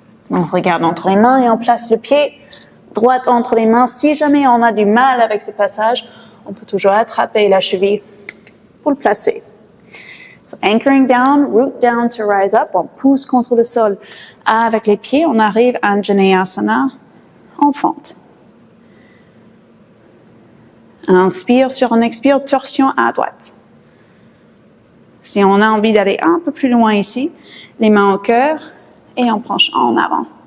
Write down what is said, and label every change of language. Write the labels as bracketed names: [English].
[French] On regarde entre les mains et on place le pied droit entre les mains. Si jamais on a du mal avec ce passage, on peut toujours attraper la cheville pour le placer. [English] So anchoring down, root down to rise up. [French] On pousse contre le sol avec les pieds. On arrive à Janeyasana en fente. Inspire sur un expire, torsion à droite. Si on a envie d'aller un peu plus loin ici, les mains au cœur et on penche en avant.